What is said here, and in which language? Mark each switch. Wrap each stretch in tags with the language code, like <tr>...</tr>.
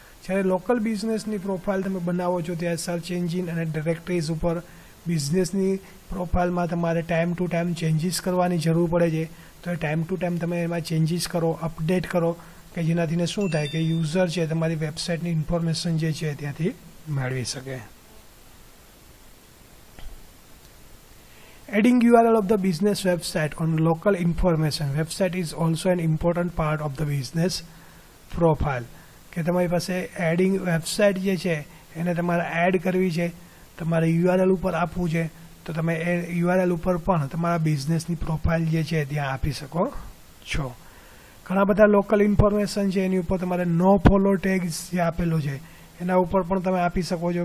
<gu>જ્યારે local બિઝનેસની profile તમે બનાવો છો ત્યારે સર્ચ એન્જિન અને ડિરેક્ટરીઝ ઉપર બિઝનેસની પ્રોફાઇલમાં તમારે ટાઈમ ટુ ટાઈમ ચેન્જીસ કરવાની જરૂર પડે છે, તો એ ટાઈમ ટુ ટાઈમ તમે એમાં ચેન્જીસ કરો, અપડેટ કરો, કે જેનાથીને શું થાય કે યુઝર છે તમારી વેબસાઇટની ઇન્ફોર્મેશન જે છે ત્યાંથી મેળવી શકે.</gu> <en>Adding URL of the business website on local information website is also an important part of the business profile.</en> <gu>કે તમારી પાસે એડિંગ વેબસાઇટ જે છે એને તમારે એડ કરવી છે, તમારે URL ઉપર આપવું છે, તો તમે એ URL ઉપર પણ તમારા બિઝનેસની પ્રોફાઇલ જે છે ત્યાં આપી શકો છો. ઘણા બધા લોકલ ઇન્ફોર્મેશન છે એની ઉપર તમારે નો ફોલો ટેગ્સ જે આપેલો છે એના ઉપર પણ તમે આપી શકો છો.</gu>